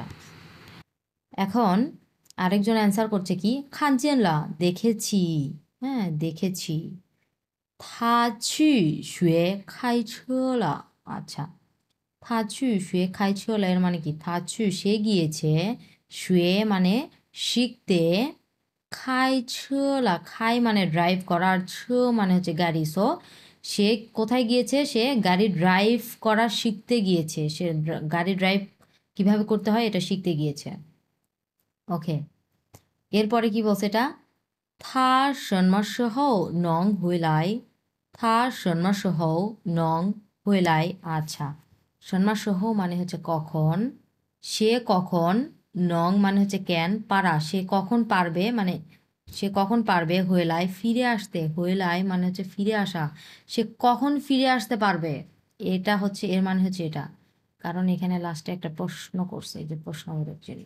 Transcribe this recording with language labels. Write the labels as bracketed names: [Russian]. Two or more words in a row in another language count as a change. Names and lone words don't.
[Bangla] এখন আরেকজন অ্যান্সার করছে কি, [Chinese] 看见了 [Bangla] দেখেছি, হ্যাঁ দেখেছি, [Chinese] 他去学开了, [Bangla] আচ্ছা, [Chinese] 他去学开了 [Bangla] এর মানে কি, [Chinese] 他去 [Bangla] সে গিয়েছে, শুয়ে মানে শিখতে, [Chinese] 开了 [Bangla] খাই মানে ড্রাইভ করা, আর ছ মানে হচ্ছে গাড়ি। সো সে কোথায় গিয়েছে? সে গাড়ি ড্রাইভ করা শিখতে গিয়েছে। সে গাড়ি ড্রাইভ কিভাবে করতে হয় এটা শিখতে গিয়েছে। ওকে, এরপরে কি বলছে এটা? [Chinese] 他什么时候能回来? 他什么时候能回来? [Bangla] আচ্ছা, [Chinese] 什么时候 [Bangla] মানে হচ্ছে কখন, সে কখন, নং মানে হচ্ছে ক্যান, পারা সে কখন পারবে, মানে সে কখন পারবে, হইলাই ফিরে আসতে, হইলাই মানে হচ্ছে ফিরে আসা, সে কখন ফিরে আসতে পারবে, এটা হচ্ছে এর মানে হচ্ছে এটা। কারণ এখানে লাস্টে একটা প্রশ্ন করছে, এই যে প্রশ্নবোধক চিহ্ন।